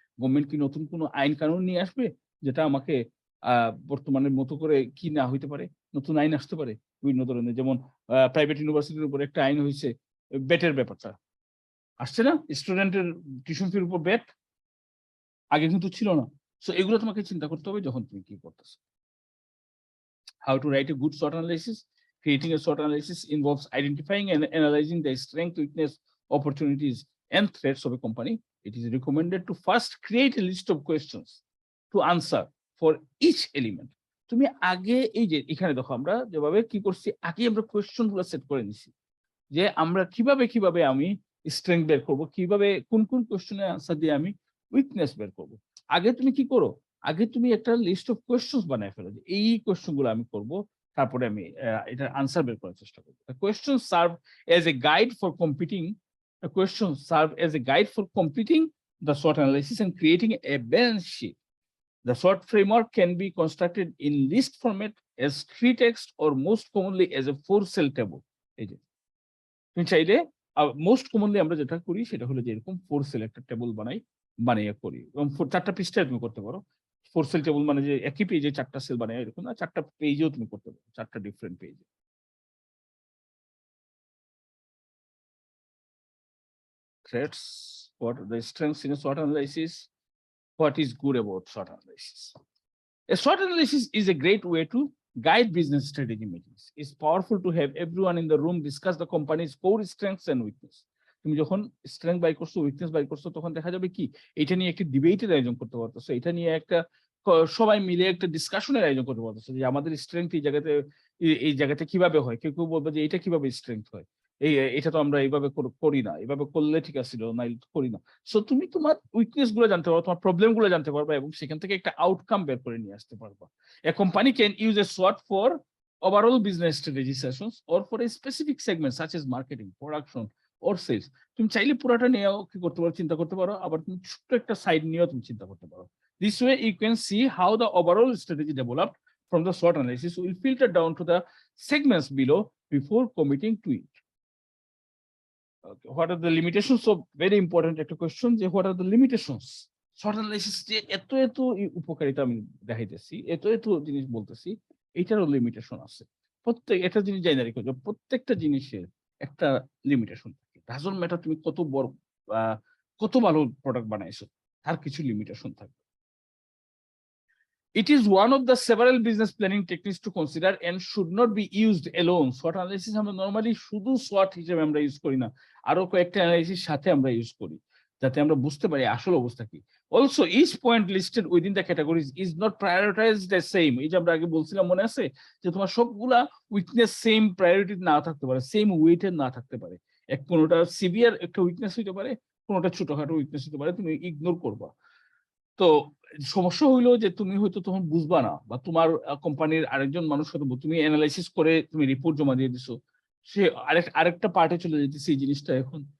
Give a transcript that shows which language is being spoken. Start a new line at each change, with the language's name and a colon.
Bangla: Government কি নতুন কোনো আইন কানুন নিয়ে আসবে যেটা আমাকে বর্তমানের মতো করে কি না হইতে পারে? নতুন আইন আসতে পারে বিভিন্ন ধরনের, যেমন প্রাইভেট ইউনিভার্সিটির উপর একটা আইন হয়েছে বেটের ব্যাপারটা, আসছে না? স্টুডেন্টের টিউশন ফির উপর বেট আগে কিন্তু ছিল না। সো এগুলো তোমাকে চিন্তা করতে হবে যখন তুমি কি করতেছো।
English: How to write a good SWOT analysis? Creating a SWOT analysis involves identifying and analyzing the strength, weakness, opportunities, and threats of a company. It is recommended to first create a list of questions to answer for each element.
Bangla: তুমি আগে এই যে এখানে দেখো আমরা যেভাবে কি করছি, আগে আমরা কোয়েশ্চন গুলো সেট করে নিছি যে আমরা কিভাবে আমি স্ট্রেংথ বের করবো, কিভাবে কোন কোন কোয়েশ্চনের আনসার দিয়ে আমি উইকনেস বের করবো। আগে তুমি কি করো, আগে তুমি একটা লিস্ট অফ কোয়েশ্চেন্স বানায় ফেলো যে এই কোয়েশ্চেন গুলো আমি করব, তারপরে আমি এটার আনসার বের করার চেষ্টা করবো।
English: Question serve as a guide for competing, question serve as a guide for completing the SWOT analysis and creating a balance sheet. The SWOT framework can be constructed in list format as tree text or most commonly as a 4-cell table.
Bangla: এই যে তুমি চাইলে most commonly আমরা যেটা করি সেটা হলো যে এরকম 4-cell একটা টেবিল বানিয়ে করি, এবং 4টা পৃষ্ঠায় তুমি করতে পারো। 4-cell টেবিল মানে যে একই পেজে 4টা সেল বানায় এরকম না, 4টা পেজেও তুমি করতে পারো, 4টা ডিফারেন্ট পেজে।
English: Threats, what the strengths in a SWOT analysis, what is good about SWOT analysis. A SWOT analysis is a great way to guide business strategy meetings. It's powerful to have everyone in the room discuss the company's core strengths and weakness.
Bangla: তুমি যখন strength by করছো, weakness by করছো, তখন দেখা যাবে কি এটা নিয়ে একটা ডিবেটের আয়োজন করতে পারতেছো, এটা নিয়ে একটা সবাই মিলে একটা ডিসকাশনের আয়োজন করতে পারতেছো যে আমাদের স্ট্রেংথ এই জায়গাতে কিভাবে হয়। কেউ কেউ বলবে যে এটা কিভাবে স্ট্রেংথ হয়, এটা তো আমরা এইভাবে করি না, এইভাবে করলে ঠিক আছিল না, করি না। সো তুমি তোমার উইকনেস গুলো জানতে পারবা, তোমার প্রবলেম গুলো জানতে পারবা, এবং সেখান থেকে একটা আউটকাম বের করে নিয়ে আসতে পারবা।
English: A company can use a SWOT for overall business strategy sessions or for a specific segment such as marketing, production or sales.
Bangla: তুমি চাইলে পুরোটা নিয়েও কি করতে পারো, চিন্তা করতে পারো, আবার তুমি ছোট্ট একটা সাইড নিয়েও তুমি চিন্তা করতে পারো।
English: This way you can see how the overall strategy developed from the SWOT analysis will filter down to the segments below before committing to it. Okay. What are the limitations? So very important
Bangla: একটা question যে
English: what are the limitations?
Bangla: SWOT analysis যে এত উপকারিতা আমি দেখাইতেছি, এত জিনিস বলতেছি, এটারও লিমিটেশন আছে। একটা জিনিস জানি রেখো যে প্রত্যেকটা জিনিসের একটা লিমিটেশন থাকে।
English: doesn't matter
Bangla: তুমি কত ভালো প্রোডাক্ট বানাইছো, তার কিছু লিমিটেশন থাকবে।
English: It is one of the several business planning techniques to consider and should not be used alone.
Bangla: SWOT analysis আমরা নরমালি শুধু SWOT হিসেবে আমরা ইউজ করি না, আরো কয়েকটা অ্যানালাইসিস সাথে আমরা ইউজ করি যাতে আমরা বুঝতে পারি আসল অবস্থা কি।
English: Also, each point listed within the categories is not prioritized the same.
Bangla: এই যে আমরা আগে বলছিলাম মনে আছে যে তোমার সবগুলা উইকনেস সেম প্রায়োরিটি না থাকতে পারে, সেম ওয়েটের না থাকতে পারে। কোনোটা সিভিয়ার একটা উইকনেস হইতে পারে, কোনোটা ছোটখাটো উইকনেস হতে পারে, তুমি ইগনোর করবা। তো সমস্যা হইলো যে তুমি হয়তো তখন বুঝবা না, বা তোমার কোম্পানির আরেকজন মানুষ হয়তো, তুমি অ্যানালাইসিস করে তুমি রিপোর্ট জমা দিয়ে দিছো, সে আরেকটা পার্টে চলে যেতেছে এই জিনিসটা এখন